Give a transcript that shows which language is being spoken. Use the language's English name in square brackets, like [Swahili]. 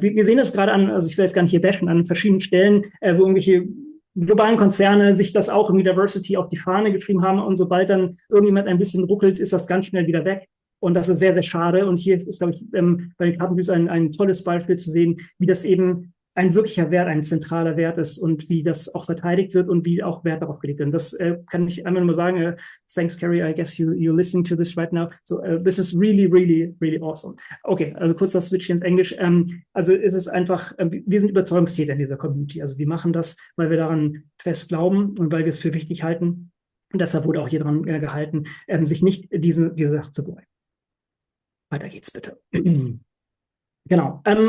[German] Wir sehen das gerade an, also ich will jetzt gar nicht hier bashen, an verschiedenen Stellen, wo irgendwelche globalen Konzerne sich das auch im Diversity auf die Fahne geschrieben haben und sobald dann irgendjemand ein bisschen ruckelt, ist das ganz schnell wieder weg. Und das ist sehr, sehr schade. Und hier ist, glaube ich, bei den Carbon Trees ein tolles Beispiel zu sehen, wie das eben ein wirklicher Wert, ein zentraler Wert ist und wie das auch verteidigt wird und wie auch Wert darauf gelegt wird. Und das kann ich einmal nur sagen, [English] thanks, Carrie, I guess you're listening to this right now. So, this is really, really, really awesome. [German] Okay, also kurz das Switch hier ins Englisch. Also ist es einfach, wir sind Überzeugungstäter in dieser Community. Also wir machen das, weil wir daran fest glauben und weil wir es für wichtig halten. Und deshalb wurde auch hier dran gehalten, sich nicht diese Sache zu beugen. Weiter geht's bitte. Genau.